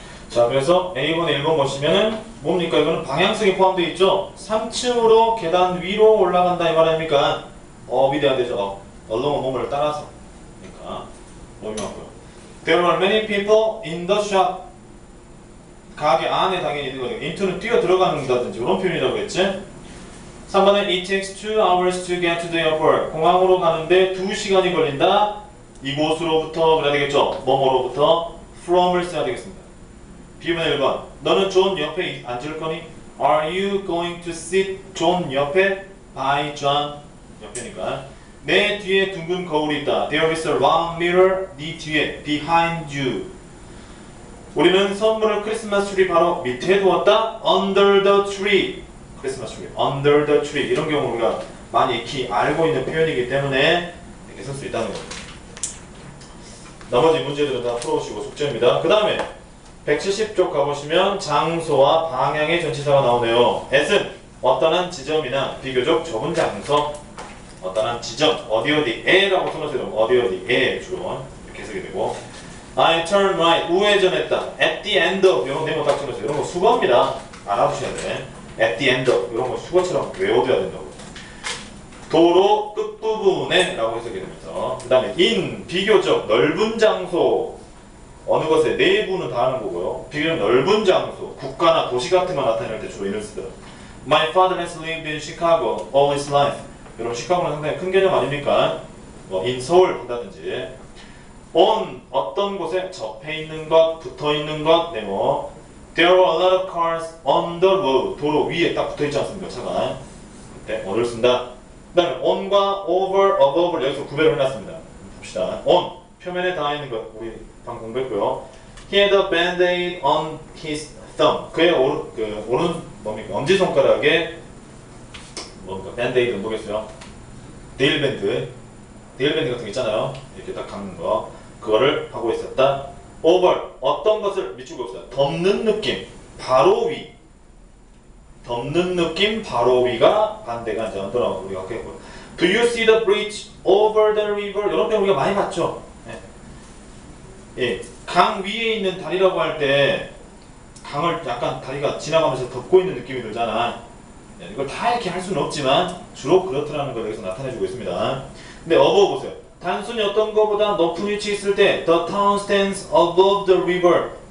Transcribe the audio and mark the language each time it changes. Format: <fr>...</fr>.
<ko>자, 그래서 A번, 1번 보시면은 뭡니까? 이거는 방향성이 포함되어 있죠? 3층으로 계단 위로 올라간다 이 말 아닙니까? 업이 돼야 되죠. along은 몸을 따라서. 그러니까 몸이 맞고요.</ko> <en>There are many people in the shop.</en> <ko>가게 안에 당연히 있는 거죠. into는 뛰어 들어간다든지 이런 표현이라고 했지?</ko> <en>3번에 it takes 2 hours to get to the airport.</en> <ko>공항으로 가는데 2시간이 걸린다. 이곳으로부터 그래야 되겠죠? 뭐뭐로부터 from을 써야 되겠습니다. B번에 1번. 너는 존 옆에 앉을 거니?</ko> <en>Are you going to sit</en> <ko>존 옆에?</ko> <en>By John</en> <ko>옆에니까. 내 뒤에 둥근 거울이 있다.</ko> <en>There is a round mirror.</en> <ko>네 뒤에.</ko> <en>Behind you.</en> <ko>우리는 선물을 크리스마스 트리 바로 밑에 두었다.</ko> <en>Under the tree.</en> <ko>크리스마스 트리.</ko> <en>Under the tree.</en> <ko>이런 경우 우리가 많이 익히 알고 있는 표현이기 때문에 이렇게 쓸 수 있다는 거죠. 나머지 문제들은 다 풀어보시고 숙제입니다. 그 다음에 170쪽 가보시면 장소와 방향의 전치사가 나오네요. S은 어떠한 지점이나 비교적 좁은 장소, 어떠한 지점, 어디에라고 써놓으세요. 어디에 주로 이렇게 쓰게 되고,</ko> <en>I turn right,</en> <ko>우회전했다.</ko> <en>At the end of,</en> <ko>이런 네모 딱 써놓으세요. 이런 거 수거입니다. 알아보셔야 돼.</ko> <en>At the end of,</en> <ko>이런 거 수거처럼 외워둬야 된다고. 도로 끝부분에 라고 해석이 되면서, 그 다음에 in, 비교적 넓은 장소, 어느 것의 내부는 다 하는 거고요. 비교적 넓은 장소, 국가나 도시 같은 거 나타낼 때 주로 이를 쓰더라.</ko> <en>My father has lived in Chicago all his life.</en> <ko>여러분 시카고는 상당히 큰 개념 아닙니까? 뭐 in 서울 한다든지. on 어떤 곳에 접해 있는 것, 붙어 있는 것, 네모.</ko> <en>There are a lot of cars on the road.</en> <ko>도로 위에 딱 붙어 있지 않습니까? 차가. 그때 on을 쓴다. 그 다음에 on과 over, above를 여기서 구별을 해놨습니다. 봅시다. on 표면에 닿아 있는 것 우리 방금 공부했고요.</ko> <en>He had a band-aid on his thumb.</en> <ko>그의 오른 뭡니까? 엄지손가락에 뭡니까? 밴드에이드는 뭐겠어요? 데일밴드 같은 거 있잖아요. 이렇게 딱 감는 거. 그거를 하고 있었다. over 어떤 것을 미치고 있어요. 덮는 느낌, 바로 위. 덮는 느낌, 바로 위가 반대가 이제 언더라 우리가 아까 했고요.</ko> <en>Do you see the bridge over the river?</en> <ko>이런 표현 우리가 많이 봤죠. 예, 강 위에 있는 다리라고 할 때 강을 약간 다리가 지나가면서 덮고 있는 느낌이 들잖아. 네, 이걸 다 이렇게 할 수는 없지만 주로 그렇더라는 걸 여기서 나타내주고 있습니다. 근데 above 보세요. 단순히 어떤 것보다 높은 위치에 있을 때</ko> <en>the town stands above the river.</en>